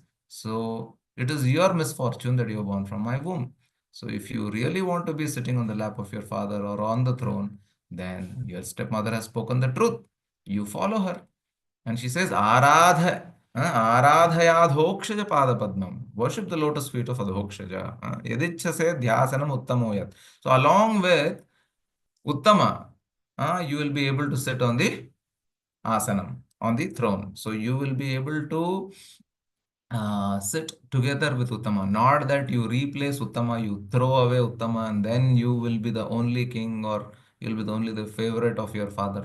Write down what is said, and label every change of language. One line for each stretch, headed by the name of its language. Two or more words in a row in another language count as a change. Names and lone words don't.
English: So it is your misfortune that you are born from my womb. So if you really want to be sitting on the lap of your father or on the throne, then your stepmother has spoken the truth. You follow her. And she says,
Sanskrit: आराधयाधोक्षज पादपद्मम्.
English: Worship the lotus feet of Adhokshaja.
Sanskrit: यदीच्छसे ध्यासनम् उत्तमोयथा.
English: So along with Uttama, you will be able to sit on the asanam, on the throne. So you will be able to sit together with Uttama. Not that you replace Uttama, you throw away Uttama, and then you will be the only king or you'll be the only the favorite of your father.